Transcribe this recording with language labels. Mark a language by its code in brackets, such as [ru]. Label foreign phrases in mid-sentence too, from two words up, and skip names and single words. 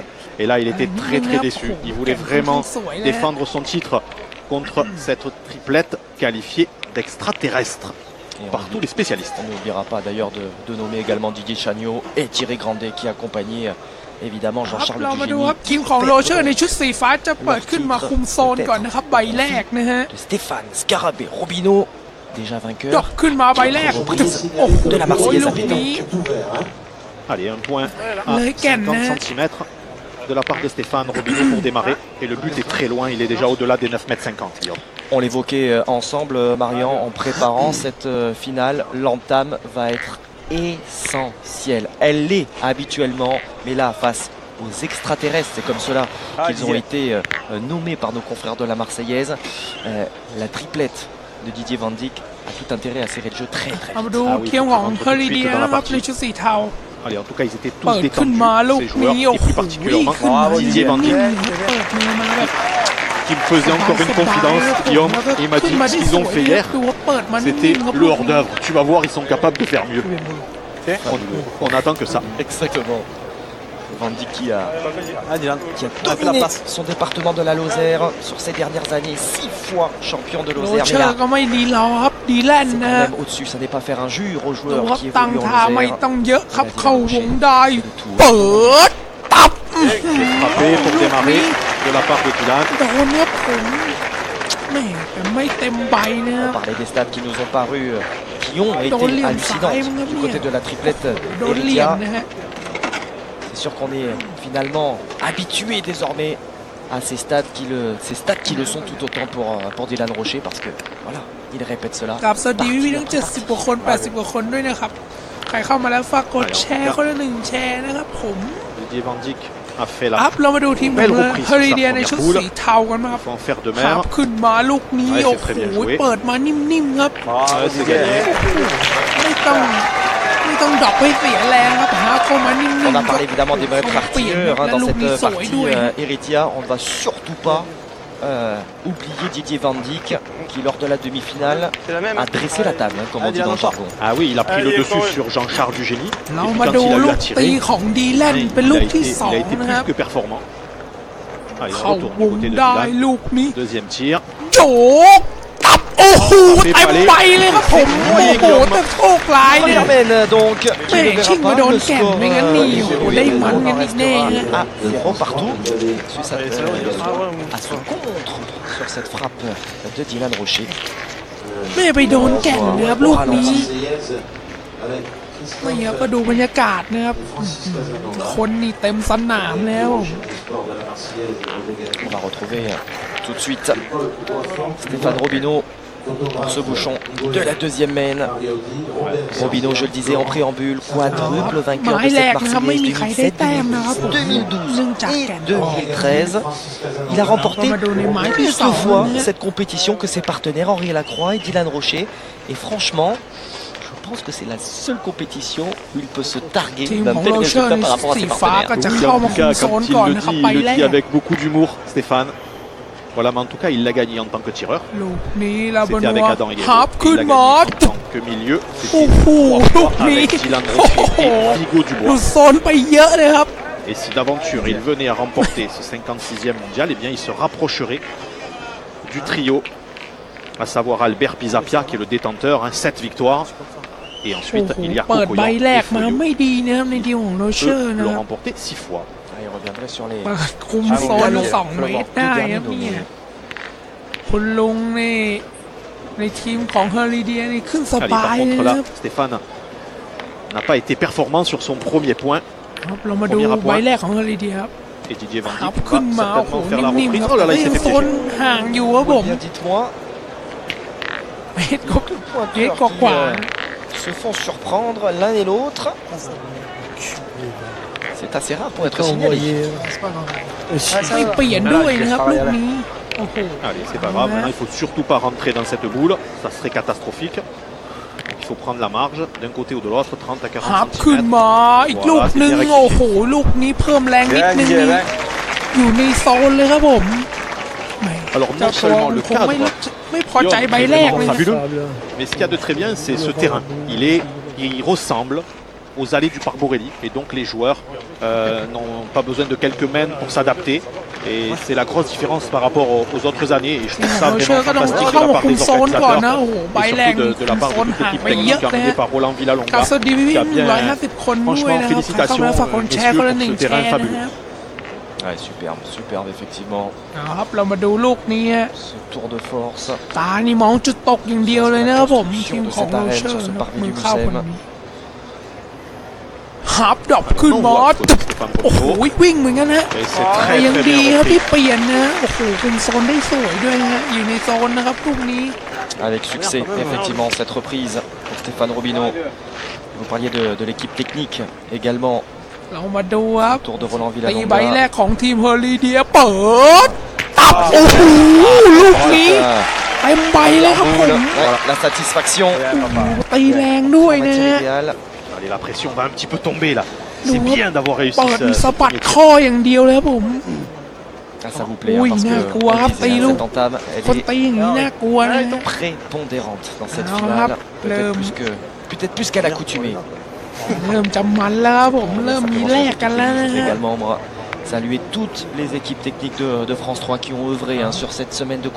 [fr] Et là il était très déçu. Il voulait vraiment défendre son titre contre cette triplette qualifiée d'extraterrestre par tous les spécialistes. On n'oubliera pas d'ailleurs de nommer également Didier Chagnot et Thierry Grandet qui accompagnaient évidemment Jean-Charles Dugény. [th] ทีมของโรเชอร์ในชุดสีฟ้าจะเปิดขึ้นมาคุมโซนก่อนนะครับใบแรกนะฮะ [fr] Stéphane Scarabée Robineau, déjà vainqueur. [th] ดอกขึ้นมาใบแรก [fr] de la Marseillaise à pétanque. Allez, un point à 50 cm de la part de Stéphane Robineau pour démarrer. Et le but est très loin, il est déjà au-delà des 9,50 m. On l'évoquait ensemble, Marian, en préparant cette finale. L'entame va être essentielle. Elle l'est habituellement, mais là, face aux extraterrestres, c'est comme cela qu'ils ont été nommés par nos confrères de la Marseillaise. La triplette de Didier Van Dijk a tout intérêt à serrer le jeu très vite. [th] เอามาดูเคียวของเฮอริเดียนะครับในชุดสีเทา [fr] Allez, en tout cas, ils étaient tous [th] เปิดขึ้น [fr] détendus, [th] มาลูก [fr] ces joueurs, [th] นี้ [fr] et [th] โอ้โห [fr] plus particulièrement [th] ขึ้นมา [fr] Didier Van [th] นิ่ [fr] Dijk, [th] งๆเปิดมือมาแบบ [fr] qui me faisait encore une confidence, Guillaume, et il m'a dit ce qu'ils ont fait hier, [th] ดูว่าเปิดมานิ่ [fr] c'était [th] งๆครับ [fr] le hors-d'œuvre. Tu vas voir, ils sont capables de faire mieux. On attend que ça. Exactement. Van Dijk qui a dominé son département de la Lozère sur ces dernières années, 6 fois champion de [th] โร [fr] Lozère. [th] เช [fr] Mais [th] อ [fr] là, [th] ร์ก็ไม่ดีรอครับดีแลน [fr] c'est [th] ด์ [fr] quand [th] นะฮะ [fr] même au-dessus. Ça n'est pas faire injure aux [th] ดู [fr] joueurs [th] ครับ [fr] qui [th] ตั้ง [fr] évoluent [th] ท่า [fr] en [th] ไม่ [fr] Lozère. [th] ต้องเยอะครับเข้าวงได้เปิดตับ [fr] Frappé pour démarrer de la part de Dylan. [th] โดนครับผมแม่แต่ไม่เต็มใบนะค [fr] On [th] รับ [fr] parlait des stats qui nous ont paru, qui ont été Dolly, hallucinantes Simon, du côté de la triplette [th] โดนเหลี่ยม [fr] Heritia. [th] นะฮะ [fr] C'est sûr qu'on est finalement habitué désormais à ces stats qui le sont tout autant pour Dylan Rocher, parce que voilà, il répète cela. [th] กับสวัสดีพี่ๆทั้ง70 กว่าคน 80 กว่าคนด้วยนะครับ ใครเข้ามาแล้วฝากกดแชร์คนละ1แชร์นะครับผม [fr] Didier Van Dijk a fait [th] อัพ [fr] la [th] เรามาดูทีมของเฮอริเดียในชุดสีเทากันมาครับ [fr] il faut en faire de [th] ขับ [fr] même. [th] ขึ้นมาลูกนี้ [fr] Ouais, [th] โอ้ [fr] c'est très [th] โห [fr] bien joué. [th] เปิดมานิ่มๆครับ [fr] C'est gagné. [th] ไม่ต้องดรอปให้เสียแรงครับหาเข้ามานิ่ม [fr] On a [th] ๆ [fr] parlé évidemment des mauvais artilleurs dans Look, cette Misso, partie et Heritia. On ne va surtout pas oublier Didier Van Dijk qui, lors de la demi-finale, a dressé la table, hein, comme on dit dans le jargon. Ah oui, il a pris le dessus sur Jean-Charles Dugény. [th] เรา [fr] Et puis [th] มา [fr] quand [th] ดู [fr] il a [th] ลู [fr] eu à [th] กตี [fr] tirer, [th] ของดีแลนด์เป็นลูกที่สอง [fr] il a été [th] นะครับ [fr] plus que performant. Allez, on [th] เข้า [fr] retourne [th] ว [fr] du [th] ง [fr] côté de [th] ได้ [fr] Dylan. [th] ลูกนี้ [fr] Deuxième tir. [th] โจกตับโอ้โหเต็มใบเลยครับผมโอ้โหแต่โชคร้ายเนี่ย [fr] Germaine donc qui [th] แม่ [fr] ne [th] ชิง [fr] verra [th] มา [fr] pas [th] โดน [fr] le [th] แก่น [fr] score [th] ไม่งั้นนี่โอ้โหได้มันกัน [fr] on [th] อีกแน่ฮะ [fr] restera à 0 partout. Suisse à son contre sur cette frappe de Dylan Rocher. [th] แม่ไปโดนแก่นนะครับลูกนี้ไม่ครับก็ดูบรรยากาศนะครับคนนี่เต็มสนามแล้ว [fr] On va retrouver tout de suite Stéphane Robineau pour ce bouchon de la deuxième main. Robineau, je le disais en préambule, quadruple vainqueur de cette Marseillaise 2007, 2012 et 2013. Il a remporté plus de fois cette compétition que ses partenaires Henri Lacroix et Dylan Rocher. Et franchement, je pense que c'est la seule compétition où il peut se targuer [th] ทีม [fr] d'un [th] ของ [fr] tel [th] โรเชอ [fr] résultat [th] ร์ใน [fr] par rapport à [th] สี [fr] ses [th] ฟ้า [fr] partenaires. [th] ก็จะ [fr] Oui, [th] เข้า [fr] en [th] มา [fr] tout [th] คุม [fr] cas, [th] โซน [fr] quand [th] ก่อน [fr] il [th] นะครับ [fr] le [th] ใบ [fr] dit, il [th] แร [fr] le dit [th] ก [fr] avec beaucoup d'humour, Stéphane. Voilà, mais en tout cas, il l'a gagné en tant que tireur. [th] ลูกนี้ลาบา [fr] C'était [th] นั [fr] avec [th] ว [fr] Adam Higuero. [th] ฮับ [fr] Il [th] ขึ้น [fr] l'a [th] มา [fr] gagné en tant que milieu. [th] โอ้ [fr] C'était [th] โห [fr] 3 [th] ลูก [fr] fois [th] นี้ [fr] avec Dylan [th] โอ้ [fr] Rocher [th] โห [fr] et Vigo [th] หลุ [fr] Dubois. [th] ดโซนไปเยอะเลยครับ [fr] Et si d'aventure il venait à remporter ce 56e mondial, eh bien il se rapprocherait du trio, à savoir Albert Pisapia qui est le détenteur, 7 victoires. Et [th] โอ้ [fr] ensuite, [th] โห [fr] il y a [th] เปิด [fr] Kokoyan [th] ใบแร [fr] et [th] กมา [fr] Foyo [th] ไม่ดีนะครับในทีมของโรเชอร์ [fr] peut [th] นะ [fr] le [th] ครับ [fr] remporter 6 fois. Ah, il reviendrait sur les. [th] เปิดคุมโซน2 เมตรได้ครับเนี่ยคุณลุงนี่ในทีมของเฮอริเดียนี่ขึ้นส [fr] Allez, [th] บา [fr] par [th] ยเลย [fr] contre [th] นะ [fr] là, [th] ครับ [fr] Stéphane n'a pas été performant sur son premier point. [th] ครับเรามาดูใบแรกของเฮอริเดียครับ [fr] Et Didier Van [th] ครับ [fr] Dijk [th] ขึ้น [fr] va [th] มาโอ้โห [fr] certainement faire la [th] นิ่ม [fr] reprise. [th] ๆครับ [fr] Oh là là, [th] แต่ [fr] il [th] ยัง [fr] s'est [th] โซ [fr] fait [th] น [fr] piéger. [th] ห่างอยู่ครับผม [fr] Bien, dites-moi. [th] เมตรกว่า [fr] Se font surprendre l'un et l'autre. C'est assez rare pour être signalé. [th] ไม่เปลี่ยนด้วยนะครับลูกนี้โอ้โห [fr] Allez, c'est pas grave. Maintenant, il faut surtout pas rentrer dans cette boule. Ça serait catastrophique. Il faut prendre la marge d'un côté ou de l'autre, 30 à [th] ครับ [fr] 40 [th] ขึ้น [fr] cm. [th] มาอีกลูกนึงโอ้โหลูกนี้เพิ่มแรงนิดนึงนี่อยู่ในโซนเลยครับผมแหม [fr] Alors [th] เจ้า [fr] non [th] ตัว [fr] seulement le [th] คงไม่พอ [fr] cadre, [th] ใจใบแรกเลยครับ [fr] fabuleux, mais ce qu'il y a de très bien, c'est ce terrain. Il ressemble aux allées du Parc Borelli, et donc les joueurs n'ont pas besoin de quelques mètres pour s'adapter. Et c'est la grosse différence par rapport aux autres années. Et je trouve ça [th] โรเชอ [fr] vraiment [th] ร์ก็ต้อง [fr] fantastique de [th] เข้า [fr] la [th] มา [fr] part [th] คุม [fr] des [th] โซนก่อนนะ [fr] organisateurs [th] โอ้โหใบ [fr] et [th] แรง [fr] surtout de la [th] โซ [fr] part [th] น [fr] de [th] ห่าง [fr] toute [th] ไป [fr] l'équipe [th] เยอะ [fr] technique [th] นะ [fr] amenée par Roland [th] กา [fr] Villalonga. [th] สดิวิ [fr] qui a [th] น [fr] bien, [th] 150 คนด้วยนะครับใครเข้ามาแล้วฝากคนแชร์คนละ1แชร์นะครับ [fr] Ouais, superbe, superbe, effectivement. [th] ครับเรามาดูลูกนี้ [fr] Ce tour de force. [th] ตานี่มองจุดตกอย่างเดียวเลยนะครับผมทีมของโรเชอร์นะครับมือเข้าคนนี้ฮับดรอปขึ้นมาโอ้โหวิ่งเหมือนกันนะ [fr] Et c'est [th] แต่ [fr] très [th] ยัง [fr] très [th] ดี [fr] bien [th] ครับ [fr] repris. [th] ที่เปลี่ยนนะโอ้โหคุมโซนได้สวยด้วยนะฮะอยู่ในโซนนะครับลูกนี้ [fr] Avec succès, effectivement, cette reprise pour Stéphane Robineau. Vous parliez de l'équipe technique également. [th] เรามาดูครับ [fr] Tour de Roland [th] ตีใบแร [fr] Villalonga. [th] กของทีมเฮอริเดียเปิดตับโอ้โหลูกนี้เต็มใบเลยครับผม [fr] Ouais, la satisfaction. [th] ตีแรงด้วยนะ [fr] Matière [th] ฮะ [fr] idéale. Allez, la pression va un petit peu tomber là. Nous, C'est bien d'avoir réussi [th] เปิด [fr] ce [th] สะบัด [fr] premier [th] ข้ออย่างเดียวเลยครับผม [fr] Ah, ça vous plaît, hein, Oui, parce que [th] น่ากลัว [fr] on [th] ครับ [fr] disait, [th] ตี [fr] hein, [th] ลูก [fr] cette entame, [th] คน [fr] elle [th] ตีอย่างนี้น่ากลัวนะ [fr] est prépondérante dans cette Alors, finale. hop, Peut-être plus qu'à l'accoutumée. เริ่มจะมันแล้วครับผมเริ่มมีแลกกันแล้วนะฮะ Également, moi, saluer toutes les équipes techniques de France 3 qui ont œuvré hein, sur cette semaine de